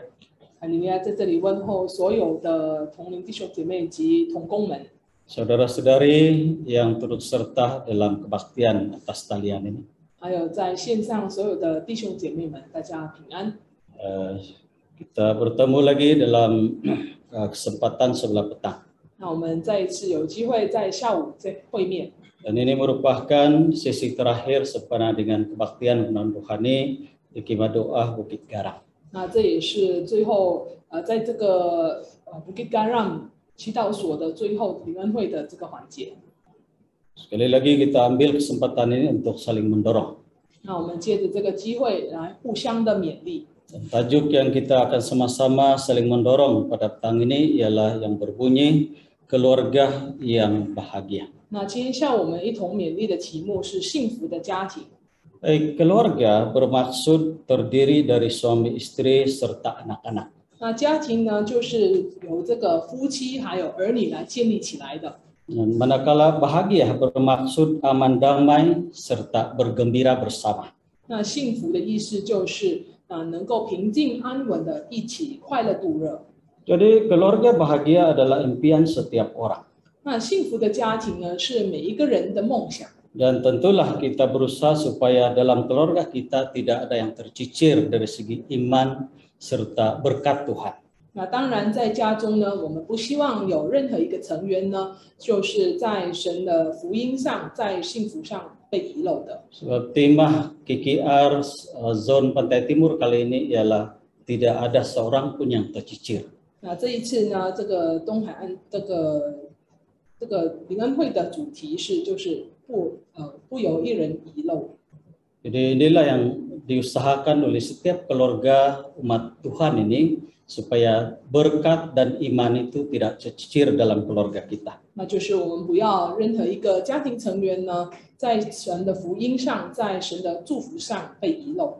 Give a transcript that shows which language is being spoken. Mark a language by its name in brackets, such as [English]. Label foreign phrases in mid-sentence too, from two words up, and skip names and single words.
[Chinese] 哈利路亚，在这里问候所有的同龄弟兄姐妹及同工们， [Malay] Saudara-saudari yang turut serta dalam kebaktian atas talian ini. [Chinese] 还有在线上所有的弟兄姐妹们，大家平安。 [Malay] Kita bertemu lagi dalam kesempatan sebelah petang. [Chinese] 那我们再一次有机会在下午再会面。 [Malay] Dan ini merupakan sesi terakhir sepanjang dengan kebaktian penuhan rohani di Khemah Doa Bukit Garam. [Chinese] 那这也是最后在这个 Bukit Garam 祈祷所的最后灵恩会的这个环节。 [Malay] Sekali lagi kita ambil kesempatan ini untuk saling mendorong. [Chinese] 那我们借着这个机会来互相的勉励。 [Malay] Dan tajuk yang kita akan sama-sama saling mendorong pada petang ini ialah yang berbunyi keluarga yang bahagia. [Chinese] 那今天下午我们一同勉励的题目是幸福的家庭。 [Malay] Keluarga bermaksud terdiri dari suami istri serta anak-anak. [Chinese] 那家庭呢，就是由这个夫妻还有儿女来建立起来的。 [Malay] Manakala bahagia bermaksud aman damai serta bergembira bersama. [Chinese] 那幸福的意思就是能够平静安稳的一起快乐度日。 [Malay] Jadi keluarga bahagia adalah impian setiap orang. [Chinese] 那幸福的家庭呢，是每一个人的梦想。 [Malay] Dan tentulah kita berusaha supaya dalam keluarga kita tidak ada yang tercicir dari segi iman serta berkat Tuhan. [Chinese] 那当然，在家中呢，我们不希望有任何一个成员呢，就是在神的福音上，在幸福上被遗漏的。 [Malay] Sebab tema KKR Zone Pantai Timur kali ini ialah tidak ada seorang pun yang tercicir. [Chinese] 那这一次呢，这个东海岸这个灵恩会的主题是，就是不有一人遗漏。 [Malay] Jadi inilah yang diusahakan oleh setiap keluarga umat Tuhan ini supaya berkat dan iman itu tidak cecir dalam keluarga kita. [Chinese] 那就是我们不要任何一个家庭成员呢，在神的福音上，在神的祝福上被遗漏。